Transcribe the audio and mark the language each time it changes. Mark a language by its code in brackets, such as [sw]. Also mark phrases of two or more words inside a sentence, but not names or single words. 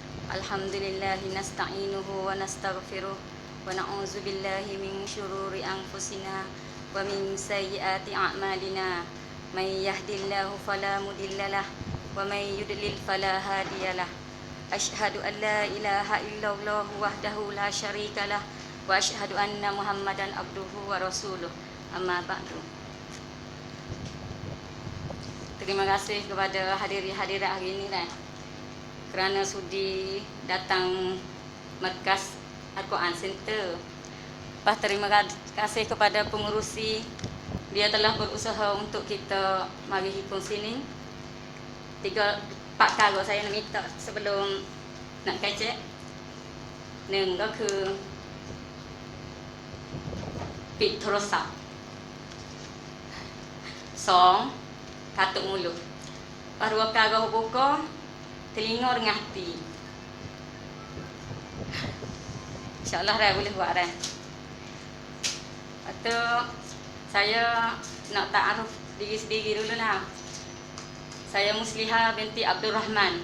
[ar] الحمد لله نستعينه ونستغفره ونعوذ بالله من شرور أنفسنا ومن سيئات أعمالنا. من يهده الله فلا مضل له ومن يضلل فلا هادي له. أشهد أن لا إله إلا الله وحده لا شريك له وأشهد أن محمدا عبده ورسوله. أما بعد. [ms] Terima kasih kepada hadirat hari ini kerana sudi datang Markas Al-Quran Center. Terima kasih kepada pengurusi, dia telah berusaha untuk kita mari hikung sini. 3-4 kali saya nak minta sebelum nak kecek. [th] 1 ก็คือปิดโทรศัพท์ 2 [ms] katuk mulut. Baru kalau buka telinga dengan hati. InsyaAllah boleh buat Atau saya nak ta'aruf diri sendiri dulu Saya Muslihah binti Abdul Rahman.